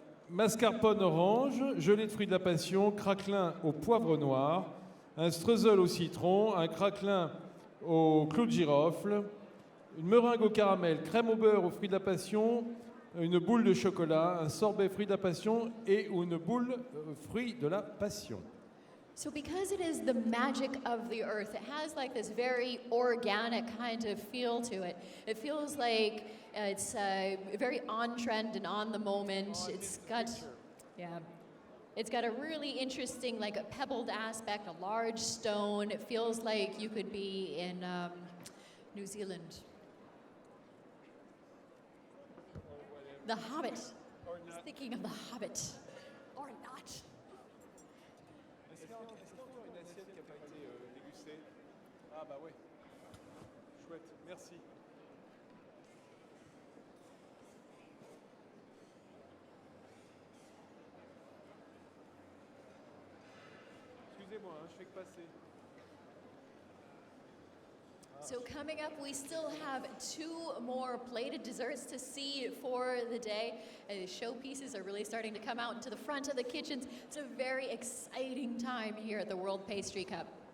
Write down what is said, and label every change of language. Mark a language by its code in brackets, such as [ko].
[fr] Mascarpone orange, gelée de fruits de la passion, craquelin au poivre noir, un streusel au citron, un craquelin au clou de girofle, une meringue au caramel, crème au beurre aux fruits de la passion, une boule de chocolat, un sorbet fruits de la passion et une boule fruits de la passion. [en] So because it is the magic of the earth, it has like this very organic kind of feel to it. It feels like it's very on trend and on the moment. It's got a really interesting, like a pebbled aspect, a large stone. It feels like you could be in New Zealand. The Hobbit. I was thinking of The Hobbit. Or not. [fr] Est-ce qu'il y a encore une assiette qui n'a pas été dégustée? Ah bah ouais. Chouette, merci. Excusez-moi, je fais que passer. [en] So coming up, we still have 2 more plated desserts to see for the day. The showpieces are really starting to come out into the front of the kitchens. It's a very exciting time here at the World Pastry Cup.